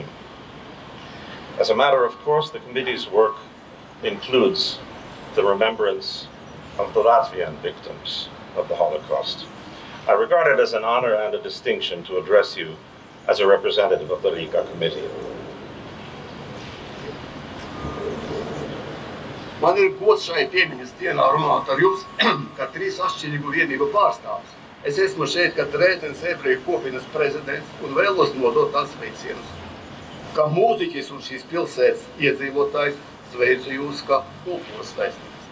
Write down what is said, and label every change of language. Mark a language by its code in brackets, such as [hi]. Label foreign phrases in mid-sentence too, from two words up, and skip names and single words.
[en] As a matter of course, the committee's work includes the remembrance of the Latvian victims of the Holocaust. I regard it as an honor and a distinction to address you as a representative of the Riga Committee. [lv] Man ir gods šai piemiņas dienā runāt ar jums, kā trīs atšķirīgu vienību pārstāvs. Es esmu šeit, kā Dresdenes ebreju kopienas prezidents, un vēlos nodot tās sveicienus. Kā mūziķis un šīs pilsētas iedzīvotājs, sveicu jūs kā kultūras vēstnieks.